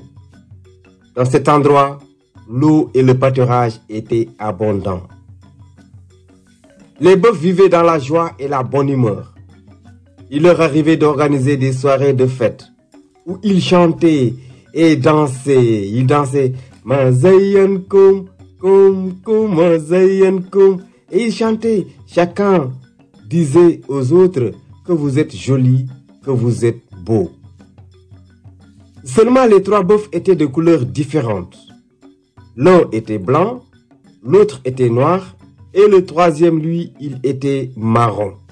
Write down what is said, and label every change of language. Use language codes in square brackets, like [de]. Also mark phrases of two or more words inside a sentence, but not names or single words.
[fr] Dans cet endroit, l'eau et le pâturage étaient abondants. Les bœufs vivaient dans la joie et la bonne humeur. Il leur arrivait d'organiser des soirées de fête où ils chantaient et dansaient. Ils dansaient Mazayan kum kum kum Mazayan kum, et ils chantaient. Chacun disait aux autres que vous êtes jolis, que vous êtes beaux. Seulement les trois bœufs étaient de couleurs différentes. L'un était blanc, l'autre était noir et le troisième, lui, il était marron.